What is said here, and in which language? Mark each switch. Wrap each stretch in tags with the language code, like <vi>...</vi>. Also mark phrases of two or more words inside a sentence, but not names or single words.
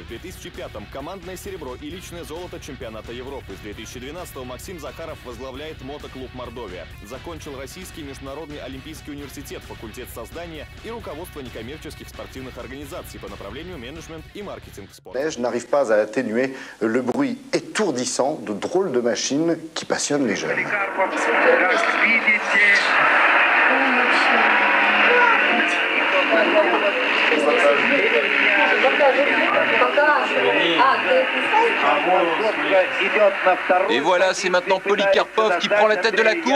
<ru>В 2005-м командное серебро и личное золото чемпионата Европы. С 2012-го Максим Захаров возглавляет мотоклуб «Мордовия». Закончил Российский международный олимпийский университет, факультет создания и руководство некоммерческих спортивных организаций по направлению менеджмент и маркетинг спорта.</ru> <fr>N'arrive pas à atténuer le bruit étourdissant de drôles de machines qui passionnent les jeunes. Et voilà, c'est maintenant Polikarpov qui prend la tête de la course.</fr>